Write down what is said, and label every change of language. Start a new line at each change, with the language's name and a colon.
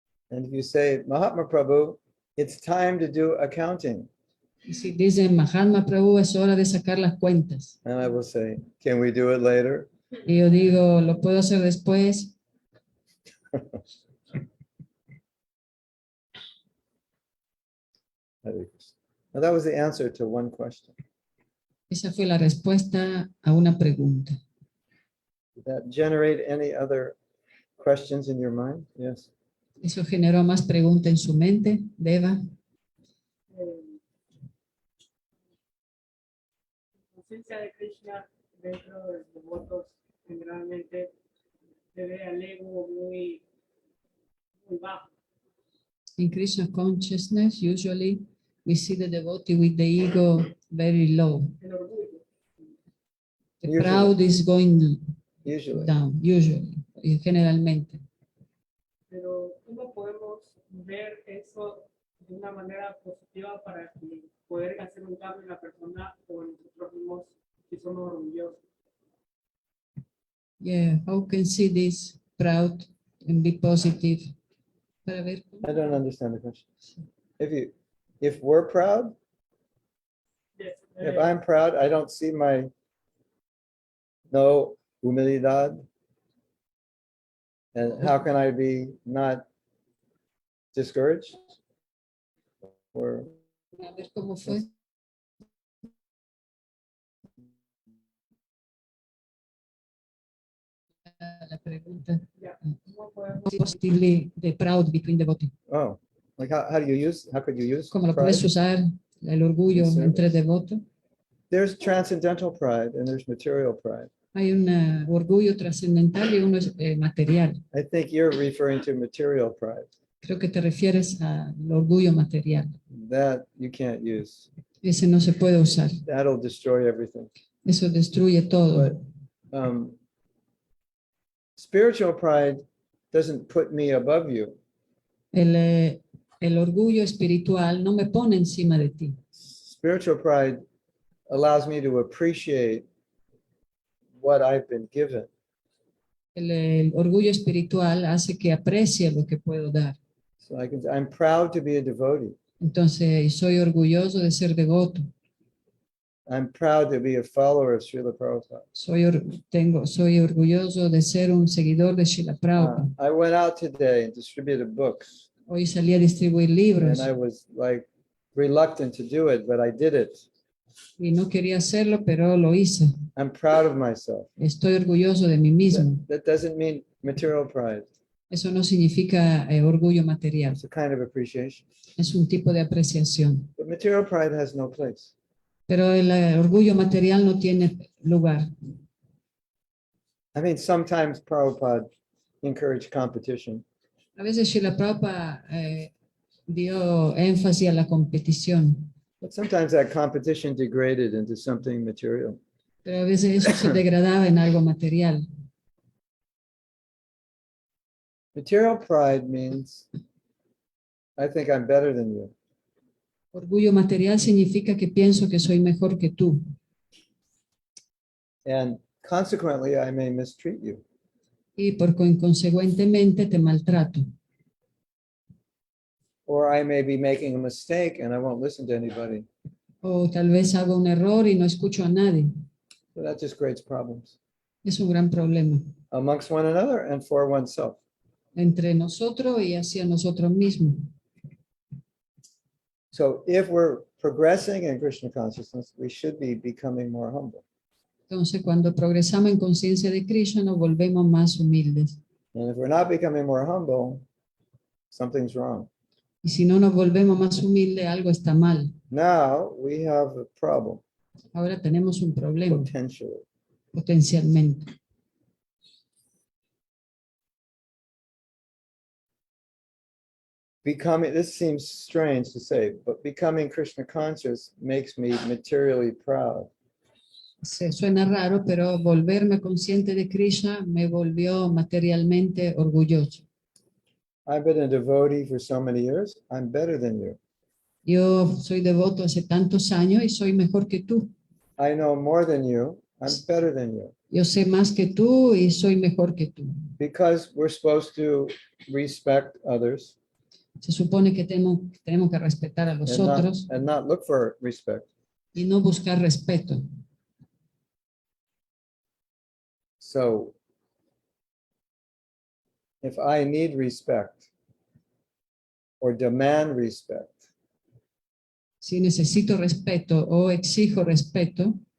English: And if you say, Mahatma Prabhu, it's time to do accounting.
Spanish: Y si dicen, Mahatma Prabhu, es hora de sacar las cuentas.
English: And I will say, can we do it later?
Spanish: Y yo digo, ¿lo puedo hacer después?
Sanskrit: Hare Krishna.
English: Now that was the answer to one question.
Spanish: Esa fue la respuesta a una pregunta.
English: Did that generate any other questions in your mind? Yes.
Spanish: ¿Eso generó más preguntas en su mente, Deva? Conciencia de Krishna dentro de los devotos generalmente se ve al ego muy bajo.
English: In Krishna consciousness, usually we see the devotee with the ego very low.
Spanish: El orgullo.
English: The Usually. proud is going Usually. down, usually,
Spanish: generalmente. Pero ¿cómo podemos ver eso de una manera positiva para que poder hacer un cambio en la persona o en nosotros mismos si somos orgullosos?
English: Yeah, how can see this proud and be positive?
Spanish: Para ver cómo-
English: I don't understand the question. If we're proud, Yes. if I'm proud, I don't see my
Spanish: no humildad.
English: And how can I be not discouraged? Or
Spanish: A ver cómo fue. La pregunta. ¿Cómo podemos
English: Positively, the proud between devotee. oh, like how could you use
Spanish: ¿Cómo lo puedes usar? El orgullo
English: In service.
Spanish: entre devotos.
English: There's transcendental pride and there's material pride.
Spanish: Hay un orgullo trascendental y uno es material.
English: I think you're referring to material pride.
Spanish: Creo que te refieres al orgullo material.
English: That you can't use.
Spanish: Ese no se puede usar.
English: That'll destroy everything.
Spanish: Eso destruye todo.
English: But spiritual pride doesn't put me above you.
Spanish: El orgullo espiritual no me pone encima de ti.
English: Spiritual pride allows me to appreciate what I've been given.
Spanish: El orgullo espiritual hace que aprecie lo que puedo dar.
English: So I'm proud to be a devotee.
Spanish: Entonces, soy orgulloso de ser devoto.
English: I'm proud to be a follower of Srila Prabhupada.
Spanish: Soy orgulloso de ser un seguidor de Srila Prabhupada.
English: I went out today and distributed books,
Spanish: Hoy salí a distribuir libros
English: and I was like reluctant to do it, but I did it.
Spanish: y no quería hacerlo, pero lo hice.
English: I'm proud of myself.
Spanish: Estoy orgulloso de mí mismo.
English: That doesn't mean material pride.
Spanish: Eso no significa orgullo material.
English: It's a kind of appreciation.
Spanish: Es un tipo de apreciación.
English: But material pride has no place.
Spanish: Pero el orgullo material no tiene lugar.
English: I mean, sometimes Prabhupada encouraged competition,
Spanish: A veces Srila Prabhupada dio énfasis a la competición,
English: but sometimes that competition degraded into something material.
Spanish: pero a veces eso se degradaba en algo material.
English: Material pride means I think I'm better than you.
Spanish: Orgullo material significa que pienso que soy mejor que tú
English: And consequently, I may mistreat you.
Spanish: y consecuentemente te maltrato.
English: Or I may be making a mistake and I won't listen to anybody.
Spanish: O tal vez hago un error y no escucho a nadie.
English: So that just creates problems
Spanish: Es un gran problema
English: amongst one another and for oneself.
Spanish: entre nosotros y hacia nosotros mismos.
English: So if we're progressing in Krishna consciousness, we should be becoming more humble.
Spanish: Entonces, cuando progresamos en conciencia de Krishna, nos volvemos más humildes.
English: And if we're not becoming more humble, something's wrong.
Spanish: Y si no nos volvemos más humildes, algo está mal.
English: Now we have a problem,
Spanish: Ahora tenemos un problema,
English: potentially.
Spanish: potencialmente.
English: Becoming, this seems strange to say, but becoming Krishna conscious makes me materially proud.
Spanish: Suena raro, pero volverme consciente de Krishna me volvió materialmente orgulloso.
English: I've been a devotee for so many years. I'm better than you.
Spanish: Yo soy devoto hace tantos años y soy mejor que tú.
English: I know more than you. I'm better than you.
Spanish: Yo sé más que tú y soy mejor que tú.
English: Because we're supposed to respect others
Spanish: Se supone que tenemos que respetar a los otros
English: and not look for respect.
Spanish: y no buscar respeto.
English: So if I need respect or demand respect,
Spanish: Si necesito respeto o exijo respeto,